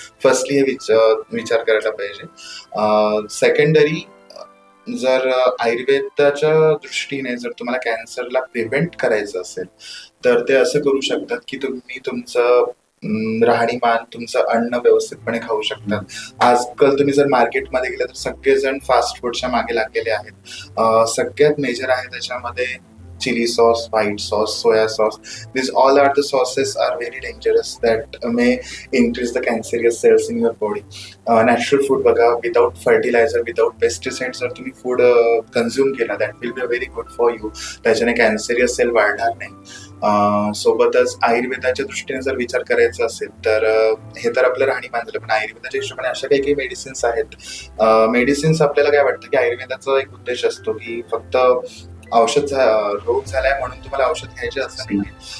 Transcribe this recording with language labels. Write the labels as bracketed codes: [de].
[mr] Firstly हे विचार करायला पाहिजे. सेकंडरी, जर आयुर्वेदाच्या दृष्टीने जर तुम्हाला कॅन्सरला प्रिव्हेंट करायचं असेल तर ते असं करू शकतात की तुम्ही तुमचं राहणीमान, तुमचं अन्न व्यवस्थितपणे खाऊ शकतात. आजकाल तुम्ही जर मार्केटमध्ये गेला तर सगळेजण फास्ट फूडच्या मागे लागलेले आहेत. सगळ्यात मेजर आहे त्याच्यामध्ये chili sauce, white sauce, soya sauce. [en] These all are the sauces are very dangerous that may increase the cancerous cells in your body. Natural food [mr] बघा, [en] without fertilizer, without pesticides [mr] जर तुम्ही फूड कन्झ्युम केला [en] that will be very good for you. [mr] त्याच्याने कॅन्सरियस sale वाढणार नाही. सोबतच आयुर्वेदाच्या दृष्टीने जर विचार करायचा असेल तर हे तर आपलं राहणीमान झालं, पण आयुर्वेदाच्या हिशोबाने अशा काही मेडिसिन्स आहेत. मेडिसिन्स आपल्याला काय वाटतं की आयुर्वेदाचा एक उद्देश असतो की फक्त औषध रोग झालाय म्हणून तुम्हाला औषध घ्यायचे असं नाही.